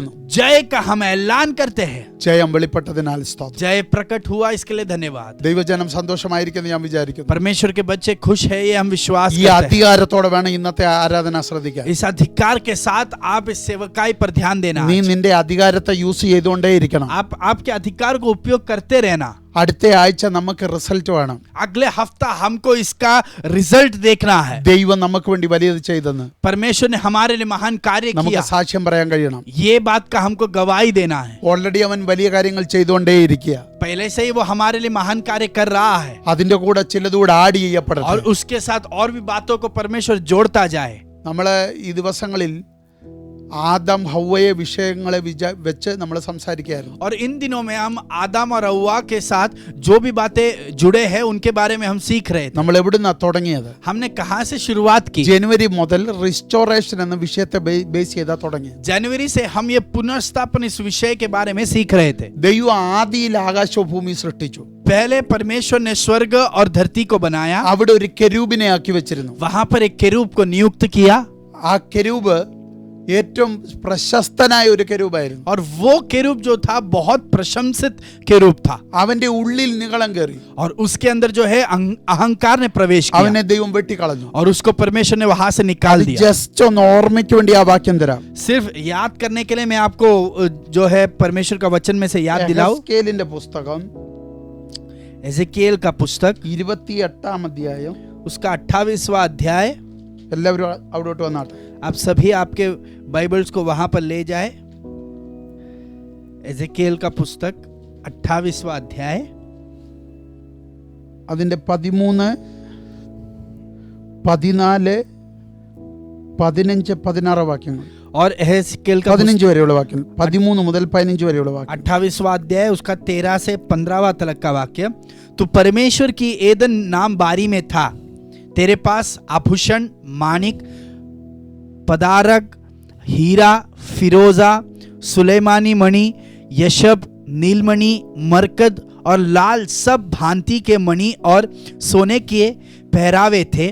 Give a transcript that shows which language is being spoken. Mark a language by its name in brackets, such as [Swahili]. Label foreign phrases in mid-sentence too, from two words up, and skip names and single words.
[Hindi] जय का हम ऐलान करते हैं। [Malayalam] ജയം വെളിപ്പെട്ടതിനാൽ സ്തോത്രം. [Hindi] जय प्रकट हुआ, इसके लिए धन्यवाद। [Malayalam] ദൈവജനം സന്തോഷമായിരിക്കുന്നു ഞാൻ വിചാരിക്കുന്നു. [Hindi] परमेश्वर के बच्चे खुश है, ये हम विश्वास [Malayalam] ഈ [Hindi] करते हैं। [Malayalam] അധികാരത്തോടെ വേണം ഇന്നത്തെ ആരാധന ശ്രദ്ധിക്കാൻ. [Hindi] इस अधिकार के साथ आप इस सेवकाई पर ध्यान देना। [Malayalam] നീ നിന്റെ അധികാരത്തെ യൂസ് ചെയ്തുകൊണ്ടേയിരിക്കണം. [Hindi] आप आपके अधिकार को उपयोग करते रहना। [Malayalam] അടുത്ത ആഴ്ച നമുക്ക് റിസൾട്ട് വേണം. [Hindi] अगले हफ्ता हमको इसका रिजल्ट देखना है। [Malayalam] ദൈവം നമുക്ക് വേണ്ടി വലിയത് ചെയ്തെന്ന് [Hindi] परमेश्वर ने हमारे लिए महान कार्य [Malayalam] നമുക്ക് [Hindi] किया, [Malayalam] സാക്ഷ്യം പറയാൻ കഴിയണം. [Hindi] ये बात का हमको गवाही देना है। [Malayalam] ഓൾറെഡി അവൻ വലിയ കാര്യങ്ങൾ ചെയ്തുകൊണ്ടേയിരിക്കുക. [Hindi] पहले से ही वो हमारे लिए महान कार्य कर रहा है, [Malayalam] അതിന്റെ കൂടെ ചിലതുകൂടെ ആഡ് [Hindi] और [Malayalam] ചെയ്യപ്പെടട്ടെ. [Hindi] उसके साथ और भी बातों को परमेश्वर जोड़ता जाए। [Malayalam] നമ്മള് ഈ ദിവസങ്ങളിൽ ആദം ഹവ്വയെ വിഷയങ്ങളെ വെച്ച് നമ്മൾ സംസാരിക്കുകയായിരുന്നു. [Hindi] और इन दिनों में हम आदम और हव्वा के साथ जो भी बातें जुड़े हैं उनके बारे में हम सीख रहे थे। [Malayalam] നമ്മൾ എവിടുന്നാ തുടങ്ങിയത്? [Hindi] हमने कहाँ से शुरुआत की? [Malayalam] ജനുവരി മുതൽ റിസ്റ്റോറേഷൻ എന്ന വിഷയത്തെ ബേസ് ചെയ്താ തുടങ്ങിയത്. [Hindi] जनवरी से हम ये पुनर्स्थापन इस विषय के बारे में सीख रहे थे। [Malayalam] ദൈവം ആദിയിൽ ആകാശവും ഭൂമി സൃഷ്ടിച്ചു. [Hindi] पहले परमेश्वर ने स्वर्ग और धरती को बनाया, [Malayalam] അവിടെ ഒരു കെരൂബിനെ ആക്കി വെച്ചിരുന്നു. [Hindi] वहां पर एक केरूब को नियुक्त किया, [Malayalam] ആ കെരൂബ് ഏറ്റവും പ്രശസ്തനായ ഒരു കെരൂബായിരുന്നു. [Hindi] और वो केरूब जो था बहुत प्रशंसित केरूब था, [Malayalam] അവന്റെ ഉള്ളിൽ നികളം കയറി. [Hindi] और उसके अंदर जो है अहंकार ने प्रवेश किया, [Malayalam] അവനെ ദൈവം വെട്ടിക്കളഞ്ഞു. [Hindi] और उसको परमेश्वर ने वहां से निकाल दिया। [Malayalam] ജസ്റ്റ് ഒന്ന് ഓർമ്മയ്ക്ക് വേണ്ടി ആ വാക്യം തരാം. [Hindi] सिर्फ याद करने के लिए मैं आपको जो है परमेश्वर का वचन में से याद दिलाऊं। [Malayalam] എഹെസ്കേലിന്റെ പുസ്തകം [Hindi] एजेकिएल का पुस्तक [Malayalam] 28 അധ്യായം. [Hindi] उसका 28वां अध्याय। [Malayalam] എല്ലാവരും അവിടോട്ട് വന്നാട്ടെ. [Hindi] आप सभी आपके बाइबल्स को वहां पर ले जाए। एजेकिएल का पुस्तक 28वां अध्याय, [Malayalam] അതിന്റെ 13, 14, 15, 16 വാക്യങ്ങൾ. [Hindi] और एजेकिएल का [Malayalam] 15 വരെയുള്ള വാക്യം, 13 മുതൽ 15 വരെയുള്ള വാക്യം. [Hindi] 28वां अध्याय उसका 13 से 15वां तक का वाक्य। तो परमेश्वर की एदन नाम बारी में था, तेरे पास आभूषण, माणिक, पदारक, हीरा, फिरोजा, सुलेमानी मणि, यशब, नीलमणि, मरकद और लाल सब भांति के मणि और सोने के पहरावे थे।